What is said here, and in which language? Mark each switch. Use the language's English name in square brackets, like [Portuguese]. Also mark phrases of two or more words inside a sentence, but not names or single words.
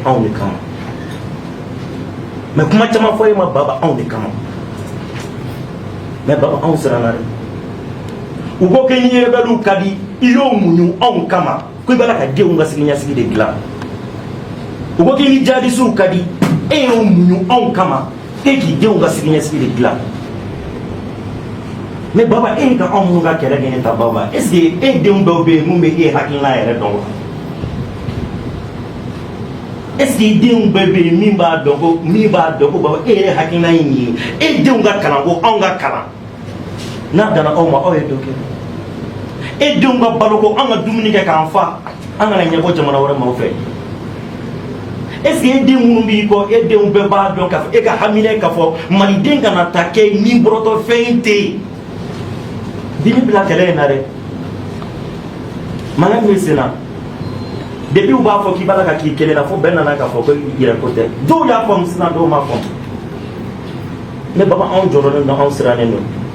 [Bambara] anw de kama mais kuma caman fɔ e ma Baba anw de kama mais Baba anw siranna dɛ u ko k'i ni rebelles ka di i y'o muɲu anw kama ko i b'a la ka denw ka siniɲɛsigi de dilan u ko k'i ni jihadistes ka di e y'o muɲu anw kama e k'i denw ka siniɲɛsigi de dilan mais Baba e ka anw minnu ka kɛlɛ kɛ ne ta Baba [French] est ce que [Bambara] e denw dɔw bɛ yen mun bɛ e hakilina yɛrɛ dɔn wa [French] est ce que [Bambara] i denw bɛɛ bɛ yen min b'a dɔn ko Baba e yɛrɛ hakilina ye nin ye e denw ka kalan ko anw ka kalan n'a danna aw ma aw ye dɔ kɛ e denw ka balo ko an ka dumuni kɛ k'an fa an kana ɲɛbɔ jamana wɛrɛ maaw fɛ [French] est ce que [Bambara] e den minnu b'i kɔ e denw bɛɛ b'a dɔn k'a fɔ e ka hamina k'a fɔ maliden kana ta kɛ ni bɔrɔtɔ fɛn tɛ yen bi ni bila kɛlɛ in na dɛ mankan min senna depuis u b'a fɔ k'i b'a la ka k'i kelen na fo bɛɛ nana k'a fɔ ko yɛrɛko tɛ dɔw y'a faamu sisan dɔw m'a faamu ne Baba anw jɔrɔlen don anw sirannen don